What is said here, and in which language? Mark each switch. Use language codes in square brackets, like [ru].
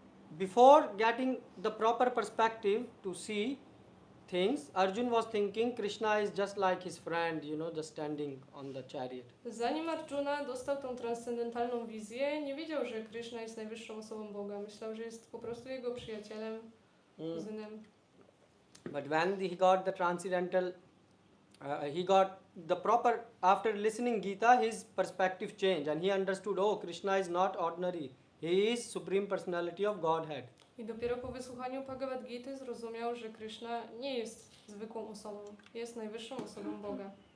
[en] Before getting the proper perspective to see things, Arjun was thinking Krishna is just like his friend, just standing on the chariot. [pl] Zanim Arjuna dostał tą transcendentalną wizję, nie wiedział, że Krishna jest najwyższą osobą Boga. Myślał, że jest po prostu jego przyjacielem, kuzynem. [en] But when he got the transcendental, he got the proper, after listening Gita, his perspective changed and he understood, oh, Krishna is not ordinary. He is Supreme Personality of Godhead. [pl] I dopiero po wysłuchaniu Bhagavad Gity zrozumiał, że Krishna nie jest zwykłą osobą, jest najwyższą osobą Boga.